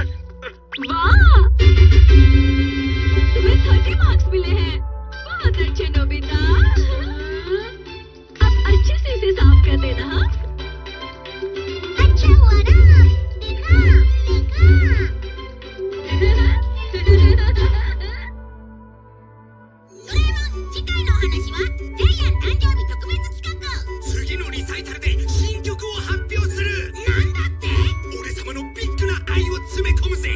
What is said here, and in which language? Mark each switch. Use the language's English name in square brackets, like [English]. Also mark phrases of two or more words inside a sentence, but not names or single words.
[Hindi] वाह, तुम्हें 30 मार्क्स मिले हैं। बहुत अच्छे नोबिता। अब अच्छे से इसे साफ कर देना। हाँ, अच्छा हुआ ना, देखा। [Japanese] 次回のお話はジャイアン誕生日特別企画。次のリサイタルで新曲を発表する。なんだって？俺様のビッグな愛を詰め込むぜ。